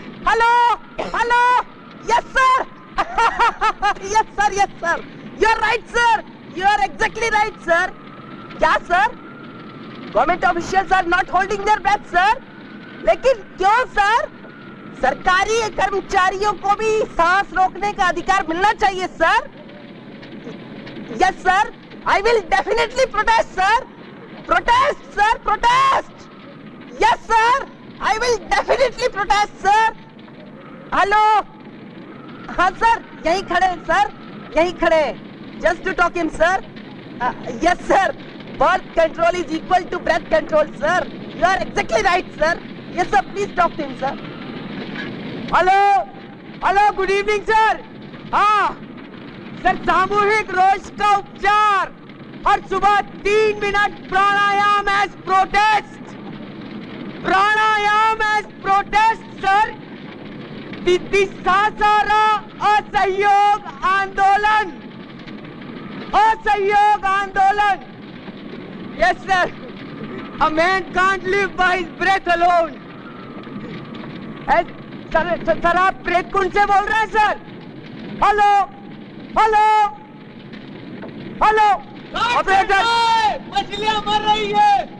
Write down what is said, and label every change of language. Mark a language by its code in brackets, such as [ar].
[en] Hello hello, yes sir. Yes sir, yes sir, you are right sir, you are exactly right sir. [hi] क्या sir? [en] Government officials are not holding their breath sir. [hi] लेकिन क्यों sir? सरकारी कर्मचारियों को भी सांस रोकने का अधिकार मिलना चाहिए sir. [en] Yes sir, I will definitely protest, sir. Protest, sir. Protest. Yes, sir. I will definitely protest, sir. Hello. [hi] हाँ सर, यहीं खड़े सर, यहीं खड़े। [en] Just to talk him, sir. Yes, sir. Birth control is equal to breath control, sir. You are exactly right, sir. Yes, sir. Please talk to him, sir. Hello, good evening, sir. [hi] हाँ, sir सामूहिक रोष का उपचार हर सुबह 3 minute प्राणायाम [en] As protest. [hi] प्राणायाम [en] as protest, [hi] sir. Sasaram असहयोग आंदोलन, असहयोग आंदोलन। [en] Yes, sir. A man can't live by his breath alone. [hi] Sir आप प्रेत कुंड से बोल रहे हैं sir? Hello, hello, hello. Operator, मछलियां मर रही है।